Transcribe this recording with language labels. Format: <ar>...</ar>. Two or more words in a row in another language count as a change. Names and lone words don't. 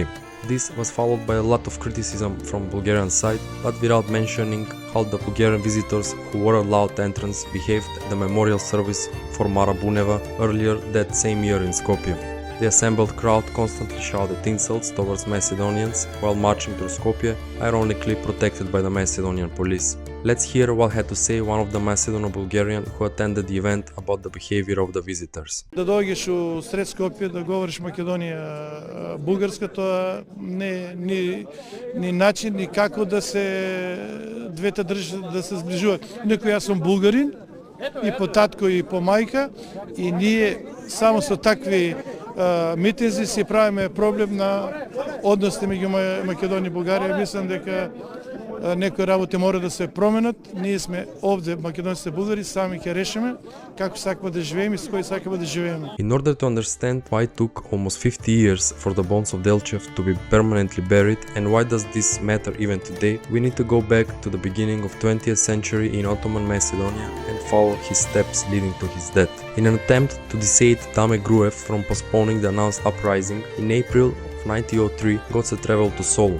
<en>This was followed by a lot of criticism from Bulgarian side, but without mentioning how the Bulgarian visitors who were allowed entrance behaved at the memorial service for Mara Buneva earlier that same year in Skopje. The assembled crowd constantly shouted insults towards Macedonians while marching through Skopje, ironically protected by the Macedonian police. Let's hear what had to say one of the Macedono-Bulgarian who attended the event about the behavior of the visitors.</en> <mk>Да дојдеш у сред Скопје да говориш Македонија бугарска, тоа не ни начин ни како да се двете држави да се зближуваат. Некој јас сум булгарин и по татко и по мајка и ние само со такви митинзи си правиме проблем на односите меѓу Македонија и Бугарија. Мислам дека некои работи мора да се променат. Ние сме овде, македонците булгари, сами ќе решиме како сакаме да живееме и со кој сакаме да живееме.</mk> <en>In order to understand why it took almost 50 years for the bones of Delchev to be permanently buried and why does this matter even today, we need to go back to the beginning of 20th century in Ottoman Macedonia and follow his steps leading to his death. In an attempt to dissuade Dame Gruev from postponing the announced uprising, in April 1903, Goce traveled to Solun.</en>